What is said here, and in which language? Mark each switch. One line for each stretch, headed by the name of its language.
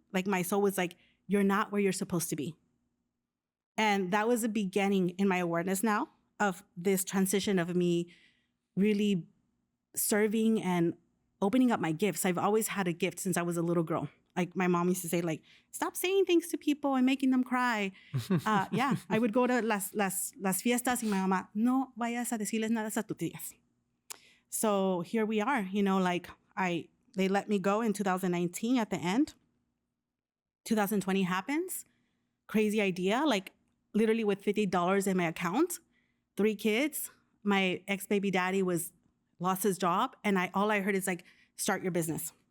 English: Like, my soul was like, you're not where you're supposed to be. And that was the beginning in my awareness now of this transition of me really serving and opening up my gifts. I've always had a gift since I was a little girl. Like, my mom used to say, like, stop saying things to people and making them cry. Yeah, I would go to
Spanish: las fiestas y
English: my mama,
Spanish: no vayas a decirles nada a tus tías.
English: So here we are, you know, like they let me go in 2019 at the end. 2020 happens. Crazy idea. Like, literally with $50 in my account, 3 kids. My ex-baby daddy lost his job. And all I heard is like, start your business.